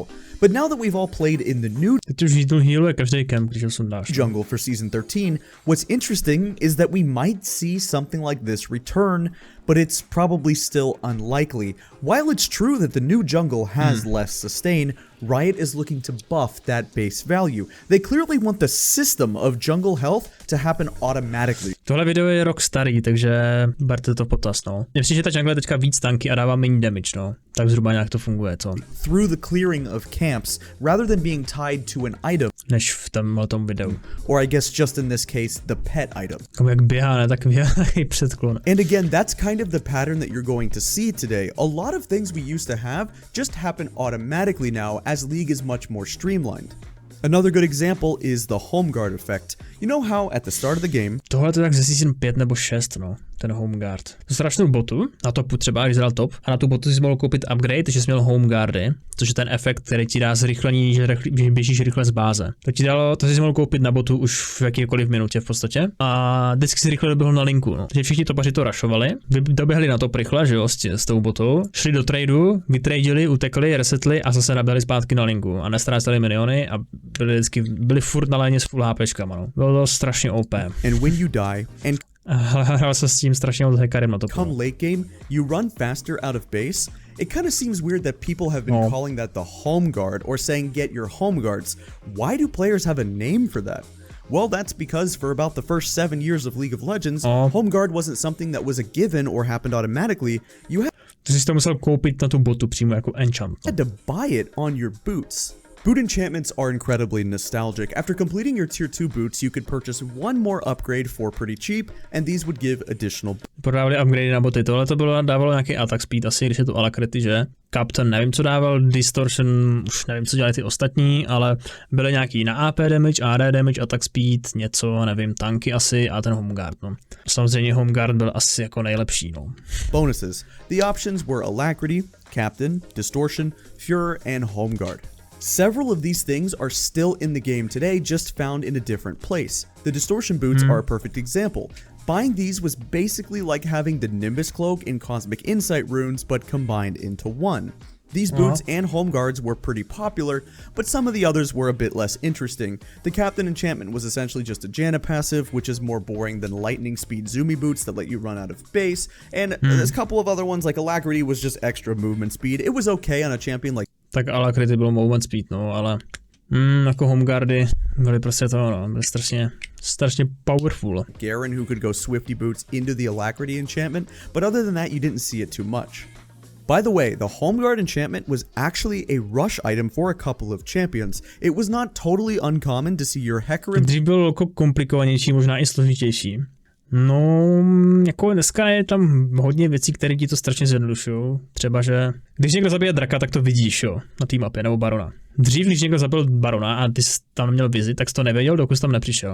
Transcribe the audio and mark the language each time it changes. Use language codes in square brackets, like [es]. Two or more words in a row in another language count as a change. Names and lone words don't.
[en] But now that we've all played in the new jungle for Season 13, what's interesting is that we might see something like this return, but it's probably still unlikely. While it's true that the new jungle has less sustain, Riot is looking to buff that base value. They clearly want the system of jungle health to happen automatically. [cs] Tohle video je rok starý, takže berte to v potaz, no. Mně přijde, že ta jungle je teďka víc tanky a dává méně damage, no. Tak zhruba nějak to funguje, co? [en] Through the clearing of camps, rather than being tied to an item. [cs] Než v tom videu. [en] Or I guess just in this case, the pet item. [cs] Jak běhá, ne? Tak běhá i předklon. [en] And again, that's kind of the pattern that you're going to see today. A lot of things we used to have just happen automatically now as League is much more streamlined. Another good example is the home guard effect. You know how at the start of the game... [cs] Tohle to tak ze season 5 nebo 6, no. Ten [en] home guard. [cs] To strašnou botu, na topu třeba, když dal top, a na tu botu jsi mohl koupit upgrade, takže jsi měl [en] home guardy, [cs] což je ten efekt, který ti dá zrychlení, že běžíš rychle z báze. To jsi mohl koupit na botu už v jakýkoliv minutě v podstatě. A vždycky si rychle doběhl na linku, no. Takže všichni topaři to rušovali, doběhli na top rychle, že jo, s tou botou, šli do tradu, vytradili, utekli, resetli a zase naběhli zpátky na linku a nestráceli miniony a byli furt na léně s full HPčkama, no. Bylo to strašně OP. [en] And when you die and [cs] hrál se s tím strašně moc Hecarim na to. [en] Come late game, you run faster out of base. It kind of seems weird that people have been calling that the home guard or saying get your home guards. Why do players have a name for that? Well, that's because for about the first 7 years of League of Legends, home guard wasn't something that was a given or happened automatically. You had [cs] to musel koupit na tu botu přímo jako enchant. [en] Had to buy it on your boots. Boot enchantments are incredibly nostalgic. After completing your tier 2 boots, you could purchase one more upgrade for pretty cheap, and these would give additional... [cs] Prodávali upgrade na boty, tohle to dávalo nějaký [en] attack speed [cs] asi, když je to alakrity, že? Captain nevím, co dával, Distortion, už nevím, co dělali ty ostatní, ale byly nějaký na [en] AP damage, AD damage, attack speed, [cs] něco, nevím, tanky asi a ten [en] home guard, [cs] no. Samozřejmě [en] home guard [cs] byl asi jako nejlepší, no. [en] Bonuses. The options were Alacrity, Captain, Distortion, Furor, and home guard. Several of these things are still in the game today, just found in a different place. The Distortion boots are a perfect example. Buying these was basically like having the Nimbus cloak and Cosmic Insight runes, but combined into one. These boots and home guards were pretty popular, but some of the others were a bit less interesting. The Captain enchantment was essentially just a Janna passive, which is more boring than lightning speed Zoomy boots that let you run out of base, and there's a couple of other ones like Alacrity was just extra movement speed. It was okay on a champion like... [cs] Tak Alacrity bylo [en] movement speed, [cs] no, ale jako homeguardy byly prostě to, no, byly strašně powerful. [en] Garen, who could go Swifty boots into the Alacrity enchantment, but other than that you didn't see it too much. By the way, the Home Guard enchantment was actually a rush item for a couple of champions. It was not totally uncommon to see your Hecarim... [cs] Dřív bylo jako komplikovanější, možná i složitější. No, jako dneska je tam hodně věcí, které ti to strašně zjednodušují. Třeba, že když někdo zabije draka, tak to vidíš, jo, na té mapě, nebo barona. Dřív, když někdo zabil barona a ty jsi tam měl vizi, tak jsi to nevěděl, dokud jsi tam nepřišel.